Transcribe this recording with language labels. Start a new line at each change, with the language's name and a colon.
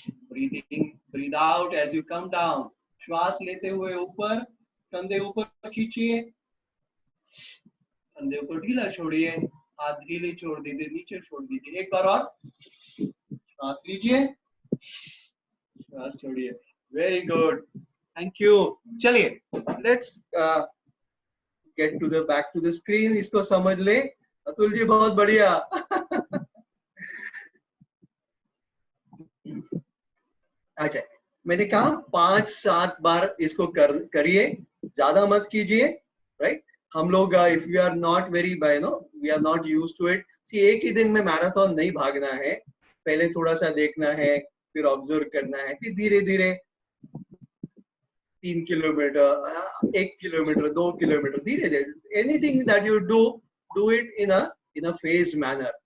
English: Breathe out as you come down.
Hindi: श्वास लेते हुए ऊपर, कंधे ऊपर खींचिए, कंधे ऊपर ढीला छोड़िए, हाथ ढीले छोड़ दीजिए, नीचे छोड़ दीजिए. एक बार और. श्वास लीजिए, श्वास छोड़िए.
English: Very good, thank you. चलिए, let's get to the back to the screen.
Hindi: इसको समझ ले. अतुल जी बहुत बढ़िया. अच्छा, मैंने कहा 5-7 बार इसको करिए, ज्यादा मत कीजिए, राइट? हम लोग
English: if we are not very we are not used to it.
Hindi: See, एक ही दिन में मैराथन नहीं भागना है. पहले थोड़ा सा देखना है, फिर ऑब्जर्व करना है, फिर धीरे धीरे 3 किलोमीटर, 1 किलोमीटर, 2 किलोमीटर, धीरे धीरे.
English: Anything that you do it in a phased manner.